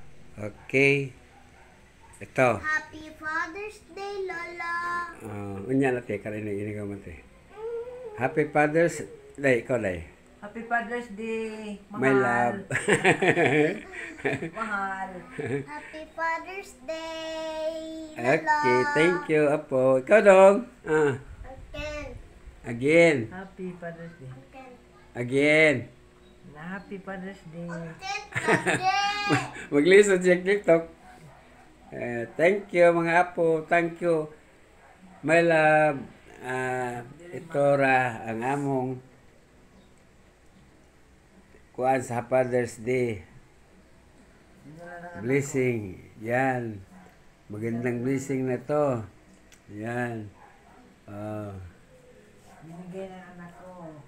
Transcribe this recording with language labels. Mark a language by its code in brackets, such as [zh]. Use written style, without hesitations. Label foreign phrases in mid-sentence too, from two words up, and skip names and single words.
[tl] Okay. Ito. [en] Happy Father's Day, Lola. [ceb] Unya na te, karin ini ka man te. [en] Happy Father's Day, [ceb] ikaw day. [en] Happy Father's Day, mahal. My love. [tl] Mahal. [en] Happy Father's Day, Lola. Okay, thank you, Apo. [ceb] Ikaw dong. [en] Again. Happy Father's Day. Again. Happy Father's Day. [ceb] Maglisod siya [en] TikTok. Thank you mga Apo. Thank you. My love. [ceb] Ito ra ang among kuan sa Father's Day. [en] Blessing. Yan. [tl] Magandang blessing na to. Yan. Binigay ng anak ko.